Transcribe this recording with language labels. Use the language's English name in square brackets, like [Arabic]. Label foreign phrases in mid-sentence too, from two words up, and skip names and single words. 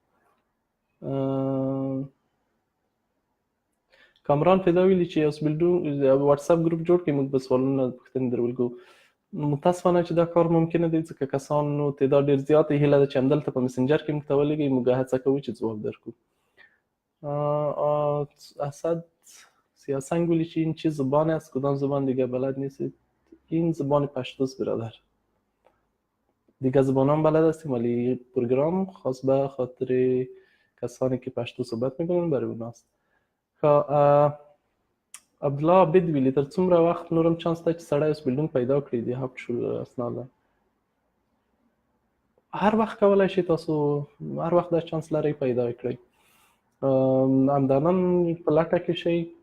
[Pashto] کامران فدا ویلي چې اوسبیلډونګ واتساپ ګروپ جوړ کړي، موږ به سوالونه پوښتنې در ولګو. متاسفانه چې دا کار ممکنه دی ځکه کسانو تعداد ډېر زیات دی. هیله ده چې همدلته په مسنجر کې موږ ته ولېږئ، موږ هڅه کوو چې ځواب درکړو. [Persian] اسد سیاسنگ [Pashto] ویلي چې [Persian] این چه زبانی است؟ کدام زبان دیگه بلد نیستید؟ این زبان پشتوست برادر. دیگه زبان هم بلد هستیم ولی پروگرام خاص به خاطر کسانی که پشتو صحبت میکنن برای اوناست. [Pashto] عبدالله عبید ویلي تر څومره وخت نورم چانس ته چې سړی اوسبیلډونګ پیدا کړي د هفت شول اسناد؟ هر وخت کولی شي، تاسو هر وخت دا چانس لرئ پیدا کړئ. همدانن په لټه کې شئ.